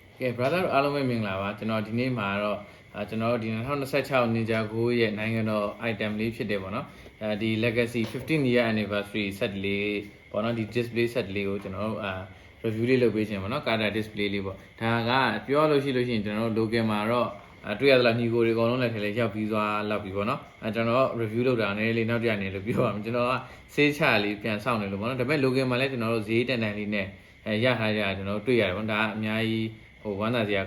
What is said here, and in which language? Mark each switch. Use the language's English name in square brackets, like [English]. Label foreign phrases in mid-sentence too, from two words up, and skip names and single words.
[Burmese] ကဲ brother အားလုံးပဲမင်္ဂလာပါကျွန်တော်ဒီနေ့မှာတော့ကျွန်တော်ဒီ2026 Ninja Go ရဲ့နိုင်ငံတော် item လေးဖြစ်တယ်ပေါ့နော်ဒီ legacy 15 [English] year anniversary set [Burmese] လေးပေါ့နော်ဒီ [English] display set [Burmese] လေးကိုကျွန်တော်တို့review လေးလုပ်ပေးခြင်းပေါ့နော် Kata display လေးပေါ့ဒါကပြောလို့ရှိရင်ကျွန်တော်တို့ local မှာတော့တွေ့ရသလားညီကိုတွေအကုန်လုံးလည်းထဲလေးရောက်ပြီးသွားလောက်ပြီပေါ့နော်ကျွန်တော် review လုပ်တာနည်းနည်းလေးနောက်ကျနေလို့ပြောပါမယ်ကျွန်တော်ကစေးချလေးပြန်စောင့်နေလို့ပေါ့နော်ဒါပေမဲ့ local မှာလည်းကျွန်တော်တို့ဈေးတန်တန်လေးနဲ့ရထားကြကျွန်တော်တို့တွေ့ရတယ်ပေါ့ဒါအများကြီးဝမ်းသာစရာ